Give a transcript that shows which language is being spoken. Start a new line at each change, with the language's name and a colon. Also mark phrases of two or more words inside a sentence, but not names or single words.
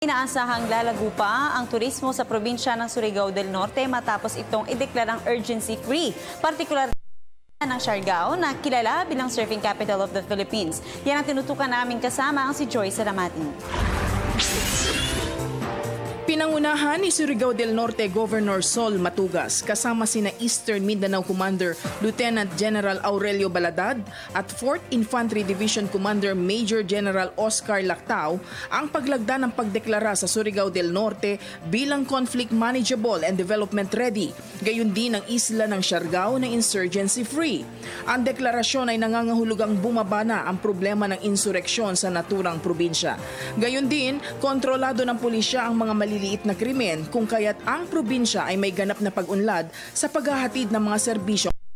Filipino: Inaasahang lalago pa ang turismo sa probinsya ng Surigao del Norte matapos itong ideklarang urgency-free, partikular ng Siargao na kilala bilang
English: surfing capital of the Philippines.
Filipino: Yan ang tinutukan namin kasama ang si Joyce Salamatin. Pinangunahan ni Surigao del Norte Governor Sol Matugas kasama sina Eastern Mindanao Commander Lieutenant General Aurelio Baladad at 4th Infantry Division Commander Major General Oscar Lactao ang paglagda ng pagdeklara sa Surigao del Norte bilang
English: conflict manageable and development ready,
Filipino: gayon din ang isla ng Siargao na
English: insurgency free.
Filipino: Ang deklarasyon ay nangangahulugang bumaba na ang problema ng insureksyon sa naturang probinsya. Gayon din, kontrolado ng pulisya ang mga maliliit na krimen kung kaya't ang probinsya ay may ganap na pag-unlad sa paghahatid ng mga serbisyo.